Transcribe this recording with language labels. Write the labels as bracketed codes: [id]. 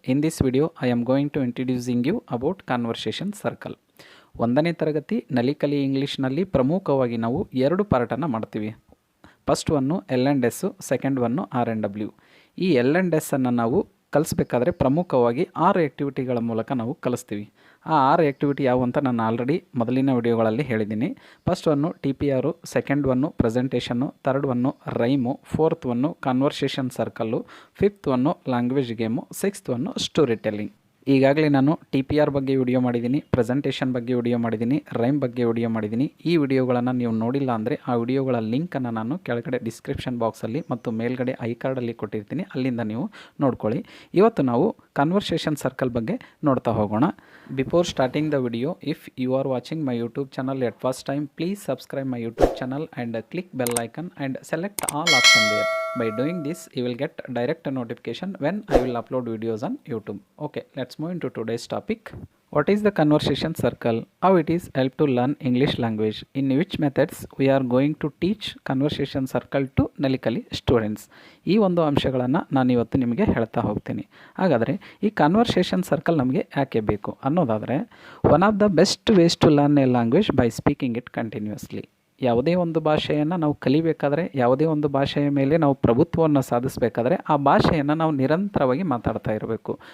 [en] In this video, I am going to introducing you about conversation circle. [kn] ಒಂದನೇ ತರಗತಿ ನಲಿಕಲಿ ಇಂಗ್ಲೀಷ್ನಲ್ಲಿ ಪ್ರಮುಖವಾಗಿ ನಾವು ಎರಡು ಪಾರ್ಟನ್ನು ಮಾಡ್ತೀವಿ. First one L&S, second one R&W. ಈ L&Sನ್ನು ನಾವು ಕಲಿಸ್ಬೇಕಾದ್ರೆ ಪ್ರಮುಖವಾಗಿ 6 ಆ್ಯಕ್ಟಿವಿಟಿಗಳ ಮೂಲಕ ನಾವು ಕಲಿಸ್ತೀವಿ. ಆ 6 ಆ್ಯಕ್ಟಿವಿಟಿ ಯಾವುವು ಅಂತ ನಾನು ಆಲ್ರೆಡಿ ಮೊದಲಿನ ವಿಡಿಯೋಗಳಲ್ಲಿ ಹೇಳಿದ್ದೀನಿ. First one TPR, second one presentation, third one rhyme, fourth one conversation circle, fifth one language game, sixth one story telling. ಈಗಾಗಲೇ ನಾನು TPR ಬಗ್ಗೆ ವಿಡಿಯೋ ಮಾಡಿದ್ದೀನಿ, ಪ್ರೆಸೆಂಟೇಷನ್ ಬಗ್ಗೆ ವಿಡಿಯೋ ಮಾಡಿದ್ದೀನಿ, ರೈಮ್ ಬಗ್ಗೆ ವಿಡಿಯೋ ಮಾಡಿದ್ದೀನಿ. ಈ ವಿಡಿಯೋಗಳನ್ನು ನೀವು ನೋಡಿಲ್ಲ ಅಂದರೆ ಆ ವಿಡಿಯೋಗಳ ಲಿಂಕನ್ನು ನಾನು ಕೆಳಗಡೆ ಡಿಸ್ಕ್ರಿಪ್ಷನ್ ಬಾಕ್ಸಲ್ಲಿ ಮತ್ತು ಮೇಲ್ಗಡೆ ಐ ಕಾರ್ಡಲ್ಲಿ ಕೊಟ್ಟಿರ್ತೀನಿ, ಅಲ್ಲಿಂದ ನೀವು ನೋಡ್ಕೊಳ್ಳಿ. ಇವತ್ತು ನಾವು ಕನ್ವರ್ಸೇಷನ್ ಸರ್ಕಲ್ ಬಗ್ಗೆ ನೋಡ್ತಾ ಹೋಗೋಣ. [en] Before starting the video, if you are watching my YouTube channel at first time, please subscribe my YouTube channel and click bell icon and select all option there. By doing this, you will get direct notification when I will upload videos on YouTube. Okay, let's move into today's topic. What is the conversation circle? How it is help to learn English language? In which methods we are going to teach conversation circle to Nalikali students? [kn] ಈ ಒಂದು ಅಂಶಗಳನ್ನು ನಾನು ಇವತ್ತು ನಿಮಗೆ ಹೇಳ್ತಾ ಹೋಗ್ತೀನಿ. ಹಾಗಾದರೆ ಈ ಕನ್ವರ್ಸೇಷನ್ ಸರ್ಕಲ್ ನಮಗೆ ಯಾಕೆ ಬೇಕು ಅನ್ನೋದಾದರೆ, [en] One of the best ways to learn a language by speaking it continuously. [kn] ಯಾವುದೇ ಒಂದು ಭಾಷೆಯನ್ನು ನಾವು ಕಲಿಬೇಕಾದ್ರೆ, ಯಾವುದೇ ಒಂದು ಭಾಷೆಯ ಮೇಲೆ ನಾವು ಪ್ರಭುತ್ವವನ್ನು ಸಾಧಿಸಬೇಕಾದ್ರೆ ಆ ಭಾಷೆಯನ್ನು ನಾವು ನಿರಂತರವಾಗಿ ಮಾತಾಡ್ತಾ ಇರಬೇಕು.